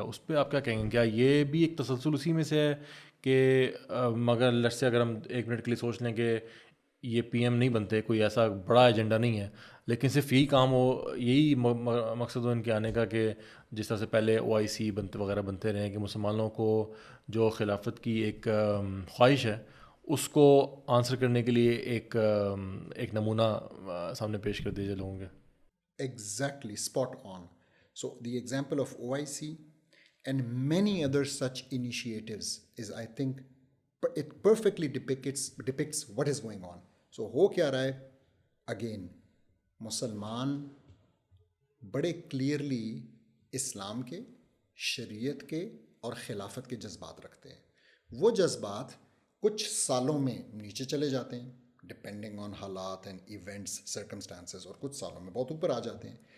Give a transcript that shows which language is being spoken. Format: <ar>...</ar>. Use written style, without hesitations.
<ur>اس پہ آپ کیا کہیں گے؟ کیا یہ بھی ایک تسلسل اسی میں سے ہے کہ مگر</ur> <en>let's say</en> <ur>اگر ہم 1 منٹ کے لیے سوچ لیں کہ یہ PM نہیں بنتے، کوئی ایسا بڑا ایجنڈا نہیں ہے، لیکن صرف یہی کام ہو، یہی مقصد ہو ان کے آنے کا کہ جس طرح سے پہلے OIC وغیرہ بنتے رہے کہ مسلمانوں کو جو خلافت کی ایک خواہش ہے اس کو آنسر کرنے کے لیے ایک نمونہ سامنے پیش کر دیجیے لوگوں کے.</ur> <en>Exactly, spot on. So the example of OIC and many other such initiatives is, I think, it perfectly depicts what is going on.</en> <ur>So ہو کیا رہا ہے؟ Again, مسلمان بڑے کلیئرلی اسلام کے، شریعت کے اور خلافت کے جذبات رکھتے ہیں. وہ جذبات کچھ سالوں میں نیچے چلے جاتے ہیں</ur> <en>depending on</en> <ur>حالات</ur> <en>and events circumstances,</en> <ur>اور کچھ سالوں میں بہت اوپر آ جاتے ہیں.</ur>